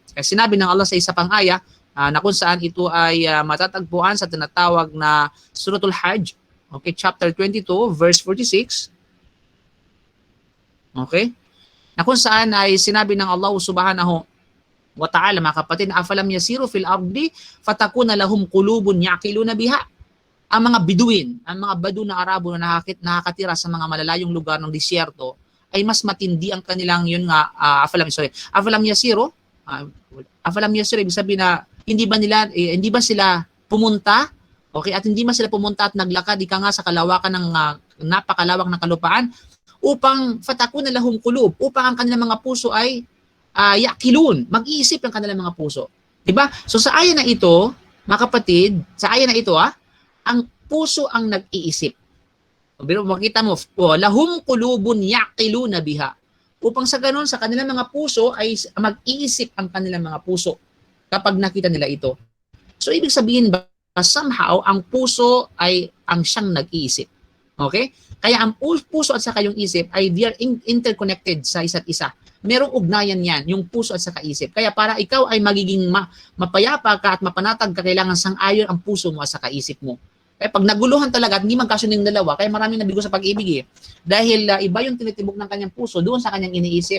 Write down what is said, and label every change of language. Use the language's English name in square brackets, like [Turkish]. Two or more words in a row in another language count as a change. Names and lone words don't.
[Filipino] Kaya sinabi ng Allah sa isa pang aya na kung saan ito ay matatagpuan sa tinatawag na Suratul Hajj. [English] Okay, chapter 22, verse 46. Okay? [Filipino] Na kung saan ay sinabi ng Allah [Arabic] سبحانه وتعالى, [Filipino] mga kapatid, [Arabic] أفلم يسيروا في الأرض فتكون لهم قلوب يعقلون بها. [Filipino] Ang mga Biduin, ang mga Badu na Arabo na nakakatira sa mga malalayong lugar ng disyerto, ay mas matindi ang kanilang [Arabic] أفلم يسيروا, [Filipino] ibig sabihin na hindi ba sila pumunta, okay, at hindi ba sila pumunta at naglakad ika nga sa kalawakan ng napakalawak ng kalupaan upang [Arabic] فتكون لهم قلوب, [Filipino] upang ang kanilang mga puso ay yakilun, mag-iisip ang kanilang mga puso. Diba? So sa aya na ito, mga kapatid, ang puso ang nag-iisip. Pero makita mo, [Arabic] لهم قلوب يعقلون بها. [Filipino] Upang sa ganun, sa kanilang mga puso ay mag-iisip ang kanilang mga puso kapag nakita nila ito. So ibig sabihin ba, somehow, ang puso ay ang siyang nag-iisip. Okay? Kaya ang puso at saka yung isip ay [English] they are interconnected [Filipino] sa isa't isa. Merong ugnayan yan, yung puso at saka isip. Kaya para ikaw ay magiging mapayapa ka at mapanatag ka, kailangan sang-ayon ang puso mo at saka isip mo. Kaya pag naguluhan talaga at hindi magkasunod yung dalawa, kaya maraming nabigo sa pag-ibig eh. Dahil iba yung tinitibok ng kanyang puso doon sa kanyang iniisip.